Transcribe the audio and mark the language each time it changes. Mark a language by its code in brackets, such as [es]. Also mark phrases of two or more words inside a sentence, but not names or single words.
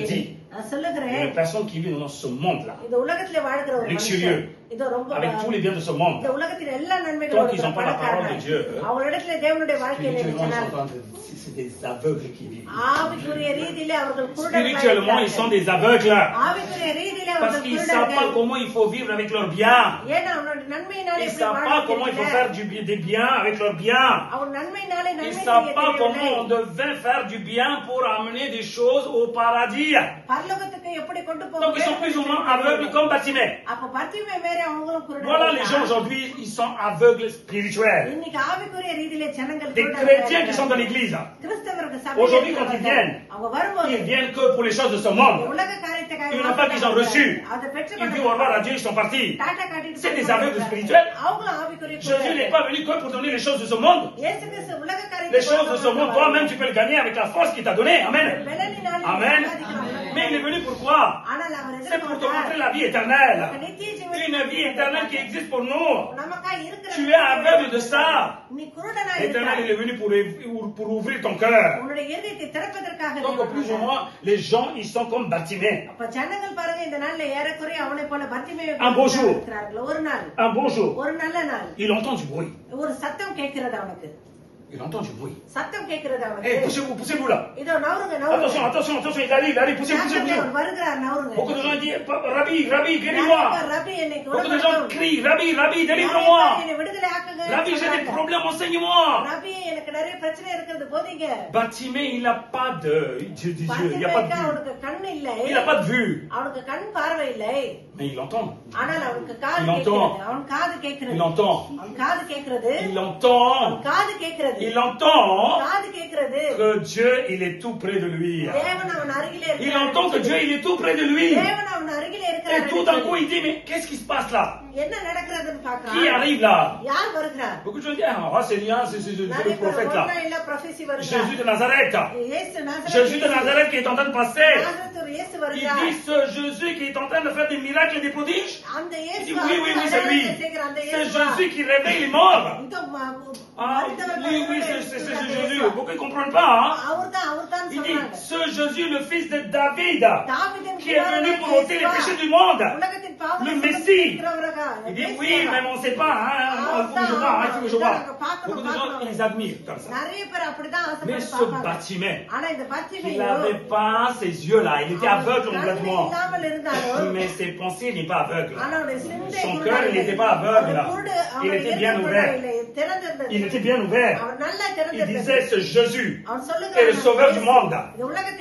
[ta] வாழ்க்கையிலே. dis. நான் சொல்லுகிறேன், [fr] Une personne qui vit dans ce monde-là, [ta] இந்த உலகத்திலே வாழ்கிற ஒரு luxurieux, மனுஷன், இது ரொம்ப [fr] avec tous les biens de ce monde, [ta] இந்த உலகத்தில் எல்லா [fr] Tant qu'ils நன்மைகளும் n'ont pas la parole de Dieu, [ta] அவங்களிடத்துல தேவனுடைய வாழ்க்கையில [fr] spirituellement, ils இருந்துச்சுன்னா, sont c'est des aveugles qui vivent. [ta] ஆவிக்குரிய ரீதியிலே அவர்கள் [fr] Spirituellement, ils sont குருடர்களாக des aveugles. [ta] ஆவிக்குரிய ரீதியிலே [fr] Parce [ta] அவர்கள் [fr] qu'ils ne savent pas குருடர்கள். comment il faut vivre avec leurs biens. [ta] ஏன்னா அவனுடைய நன்மையினாலே [fr] Ils ne எப்படி savent pas comment il faut faire des biens avec leurs biens. [ta] அவன் நன்மையினாலே [fr] Ils ne [ta] நன்மை [fr] savent [ta] செய்ய [fr] pas comment [ta] தெரியவில்லை. [fr] on devait faire du bien pour amener des choses au paradis. [ta] பரலோகத்துக்கு எப்படி கொண்டு போக [fr] Donc ils sont plus ou moins aveugles comme Bartimée. [ta] அப்ப பத்திமே மேலே அவங்களும் [fr] Voilà les gens குருடர்கள். aujourd'hui, ils sont aveugles spirituels. [ta] இன்னைக்கு ஆவிக்குரிய ரீதியிலே ஜனங்கள் [fr] Des [ta] குருடர்களாக [fr] chrétiens qui sont dans [ta] இருக்கிறார்கள். [fr] l'église, [ta] கிறிஸ்தவர்கள் [fr] Aujourd'hui, [ta] சபையில் [fr] quand ils [ta] இருக்கிறவர்கள், [fr] viennent, [ta] அவங்க வரும்போது [fr] ils viennent que pour les choses de ce monde. [ta] உலக காரியத்தை [fr] Une fois qu'ils ont reçu, அதை ils disent au revoir à Dieu, ils sont partis. [ta] டாடா காட்டிட்டு [fr] C'est des போய் aveugles spirituels. [ta] அவங்களும் ஆவிக்குரிய [fr] Jésus n'est குருடர்கள். pas venu que pour donner les choses de ce monde. [ta] இயேசு கிறிஸ்து உலக [fr] Les choses de ce monde, காரியத்தை toi-même, tu peux le gagner avec la force qu'il t'a donnée. Amen. [ta] பெலனினாலே Amen. சம்பாதிக்கலாம். [fr] Mais il est venu pourquoi? [ta] ஆனால் அவர் [fr] C'est pour te எதிர்பார்த்தார், montrer la vie éternelle. [ta] நித்திய ஜீவனை [fr] Une vie éternelle qui existe pour nous. [ta] நமக்காய் இருக்கிற [fr] Tu es aveugle de ça. [ta] நீ குருடனாய் [fr] L'éternel, [ta] இருக்கிறாய். [fr] il est venu pour ouvrir ton cœur. [ta] உன்னுடைய இதயத்தை திறப்பதற்காக [fr] Donc, [ta] தேவன் [fr] plus ou [ta] வந்தார். [fr] moins, les gens, ils sont comme Bartimée. [ta] அப்ப ஜனங்கள் பாருங்க இந்த நாள்ல ஏறக்குறைய அவனை போல பத்திமையை [fr] Un beau jour. [ta] இருக்கிறார்கள். ஒரு நாள், [fr] Un bon jour, [ta] ஒரு நல்ல நாள், [fr] il entend du bruit. [ta] ஒரு சத்தம் கேட்கிறது அவனுக்கு, [fr] Il entend du bruit. [ta] சத்தம் கேட்கிறது Eh, அவனுக்கு. [fr] poussez-vous là. [ta] இதோ நவருங்க [fr] Attention, [ta] நவருங்க, [fr] attention, attention, il arrive, poussez-vous. [ta] அவர் வருகிறார் நவருங்க. [fr] Beaucoup de gens disent, Rabbi, Rabbi, guéris-moi. [ta] ரபி என்னை [fr] Beaucoup de gens crient, Rabbi, Rabbi, délivre-moi. [ta] என்னை விடுதலை ஆக்குங்க. [fr] Rabbi, j'ai des problèmes, enseigne-moi. [ta] ரபி எனக்கு நிறைய பிரச்சனை இருக்கிறது போதீங்க. [fr] Bartimée, il n'a pas de Dieu, il n'y a pas de [ta] பத்திமைக்கு [fr] vue. [ta] அவனுக்கு கண் இல்லை, [fr] Il n'a pas de vue. [ta] அவனுக்கு கண் பார்வை இல்லை, [fr] Mais il entend. [ta] ஆனால் அவனுக்கு காது [fr] Il entend. [ta] கேட்கிறது. அவன் காது கேட்கிறது. [fr] Il entend. [ta] அவன் காது கேட்கிறது. [fr] Il entend. [ta] காது கேட்கிறது. [fr] Il entend [ta] காது கேட்கிறது. [fr] que Dieu, il est tout près de lui. [ta] தேவன் அவன் அருகிலே [fr] Il [ta] இருக்கிறார். [fr] entend que Dieu, il est tout près de lui. [ta] தேவன் அவன் அருகிலே [fr] Et [ta] இருக்கிறார். [fr] tout d'un coup, il dit, mais qu'est-ce qui se passe là? [ta] என்ன நடக்கிறதுன்னு [fr] Qui [ta] பார்க்கறான். [fr] arrive là? [ta] யார் வருகிறார்? [fr] Beaucoup de gens disent, ah, c'est bien, c'est [ta] நிறைய [fr] le [ta] பேர் [fr] prophète [ta] ஒன்றா [fr] là. [ta] இல்ல prophecy வருகிறார். [fr] Jésus de Nazareth. [ta] இயேசு நாசரேத் [fr] Jésus de Nazareth qui est en train de passer. [ta] நாசரேத்தூர் இயேசு [fr] Il [ta] வருகிறார். [fr] dit, ce Jésus qui est en train de faire des miracles et des prodiges. [ta] அந்த [fr] Il [ta] இயேசு [fr] dit, oui, oui, oui, c'est lui. [ta] அடையாளத்தை செய்கிற அந்த [fr] C'est [ta] இயேசு [fr] Jésus qui réveille les morts. [ta] இந்த [fr] Ah, [ta] மரித்தவர்களை [fr] oui, oui, c'est ce Jésus. Beaucoup ne comprennent pas. Hein? [ta] அவர்தான் [fr] Il dit, [ta] சொல்றாங்க. [fr] ce Jésus, le fils de David, [ta] தாவீதின் [fr] qui est venu pour ôter les péchés du monde. [ta] உலகத்தின் பாவங்களை [fr] Le [ta] சுமந்து [fr] Messie. [ta] தீர்க்கிறவராக [fr] Il dit, [ta] இயேசு [fr] oui, même on ne sait pas. Hein? Il faut que je vois, il faut que je vois. Beaucoup de gens, ils les admirent comme ça. [ta] நிறைய பேர் அப்படிதான் [fr] Mais [ta] ஆசைப்பட்டு [fr] ce [ta] பார்ப்பாங்க. Bartimée, ஆனா இந்த [fr] il [ta] பத்திமையோ [fr] n'avait pas ces yeux-là. Il était aveugle complètement. [ta] இல்லாமல் இருந்தாலும் [fr] Mais ses pensées n'étaient pas aveugles. [ta] ஆனா அவருடைய சிந்தை [fr] Son [ta] குருடா [fr] cœur, il [ta] இல்லை. [fr] n'était pas aveugle. [ta] அந்த குருடு [fr] Il [ta] அவருடைய [fr] était bien [ta] இதயம் [fr] ouvert. [ta] குருடா இல்லை, திறந்திருந்தது. [fr] Il était bien ouvert. [ta] அவர் நல்லா [fr] Il [ta] திறந்திருந்தது. [fr] disait, ce Jésus [ta] அவன் [fr] est [ta] சொல்லுகிறான், [fr] le sauveur du monde. [ta] இந்த உலகத்தில்